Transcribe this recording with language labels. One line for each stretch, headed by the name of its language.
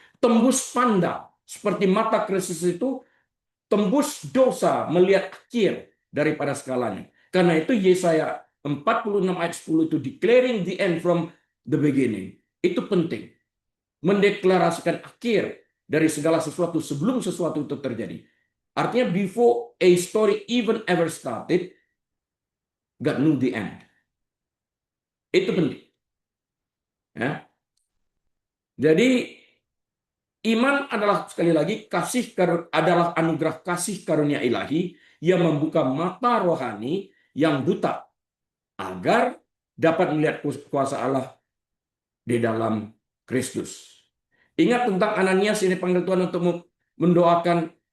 Indonesian: Tembus pandang, seperti mata Kristus itu, tembus dosa melihat akhir daripada segalanya. Karena itu Yesaya 46 ayat 10 itu
English: declaring the end from the beginning.
Indonesian: Itu penting. Mendeklarasikan akhir dari segala sesuatu sebelum sesuatu itu terjadi.
English: Artinya before a story even ever started, God knew the end.
Indonesian: Itu penting. Ya. Jadi iman adalah sekali lagi adalah anugerah kasih karunia ilahi yang membuka mata rohani yang buta agar dapat melihat kuasa Allah di dalam Kristus. Ingat tentang Ananias ini panggil Tuhan untuk mendoakan